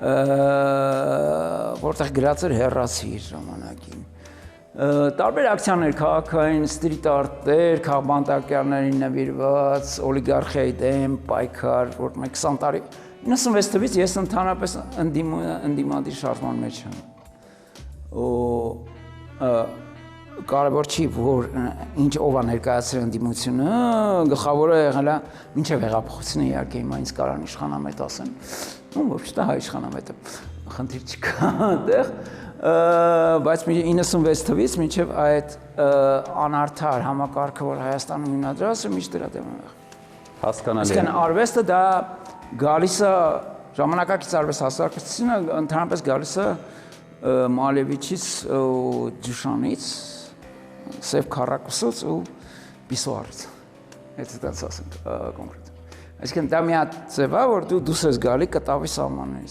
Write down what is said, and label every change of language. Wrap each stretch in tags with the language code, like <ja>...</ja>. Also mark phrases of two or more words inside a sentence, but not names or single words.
<hy>Որտեղ գրած էր հեռացի իր ժամանակին։ Տարբեր ակցիաներ, քաղաքային, ստրիտ արտեր, քաղբանտակյալներին նվիրված, օլիգարխիայի դեմ, պայքար, որ մենք 20 տարի 96 թվականից ես ընդհանրապես ընդդիմադիր շարժման մեջ եմ։ Կարևոր չի, որ ինչ ով է ներկայացրել ընդդիմությունը, գլխավորը եղել է մինչև հեղափոխությունը իհարկե հիմա ինձ կարան իշխանամետ ասեն։</hy> <ru>Ну, вообще-то</ru> <hy>հայ իշխանամետը խնդիր չկա այդտեղ, բայց 96 թվականից մինչև այդ անարդար համակարգը, որ Հայաստանում հիմնադրված է, միշտ դրա դեմ եմ եղել։ Հասկանալի։ Իսկն արվեստը դա գալիս է ժամանակակից արվեստ հասարակությունը ընդհանրապես գալիս է Մալևիչից ու Ջուշանից, Սև Քառակուսից ու Պիսոարից։ Եթե դա ասենք կոնկրետ։ Այսինքն դա մի հատ ձև է, որ դու դուրս ես գալի կտավի սահմաններից։</hy>